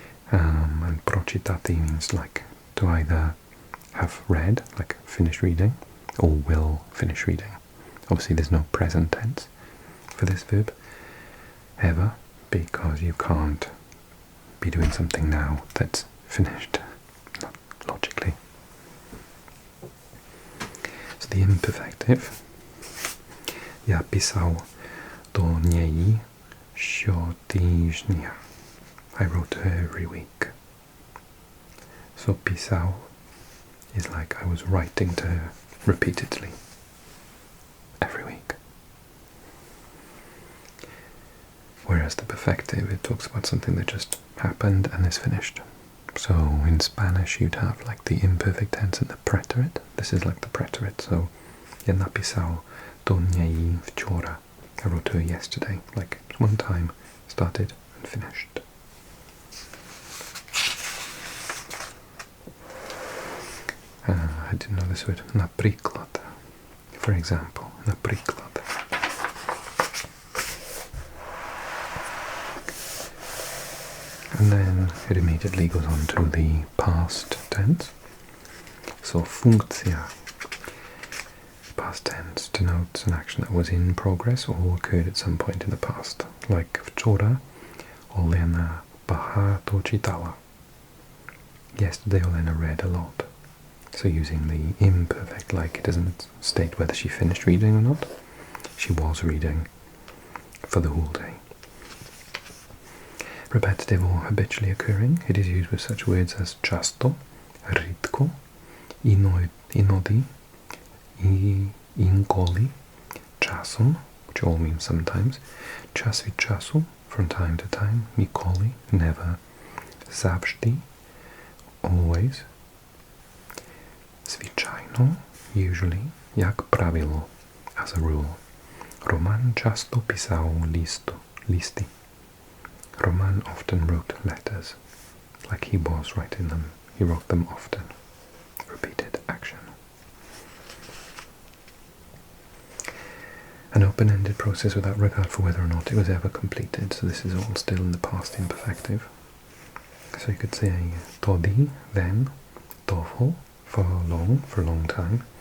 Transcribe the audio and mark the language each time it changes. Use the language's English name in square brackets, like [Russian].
[English] And pročitati means like to either have read, like finish reading, or will finish reading. Obviously there's no present tense for this verb, ever, because you can't be doing something now that's finished, logically. So the imperfective, [Ukrainian] я писав до неї щотижня. [English] I wrote to her every week. So писав is like I was writing to her repeatedly. whereas the perfective, it talks about something that just happened and is finished. So in Spanish you'd have like the imperfect tense and the preterite. This is like the preterite, so [Ukrainian] я написал до неї вчора. [English] I wrote to her yesterday, like one time, started and finished. I didn't know this word. Наприклад. For example, наприклад. And then it immediately goes on to the past tense. So funkcja. Past tense denotes an action that was in progress or occurred at some point in the past. [Ukrainian] Like вчора Olena багато читала. [English] Yesterday Olena read a lot. So using the imperfect, like it doesn't state whether she finished reading or not. She was reading for the whole day. Repetitive or habitually occurring, it is used with such words as часто, рідко, іноді, інколи, часом, which all means sometimes, час від часу, from time to time, ніколи, never, завжди, always, звичайно, usually, як правило, as a rule. [Ukrainian] Роман часто писав листи. [English] Roman often wrote letters, like he was writing them. He wrote them often. Repeated action. An open-ended process without regard for whether or not it was ever completed. So this is all still in the past imperfective. So you could say тоді, then, довго, for a long time.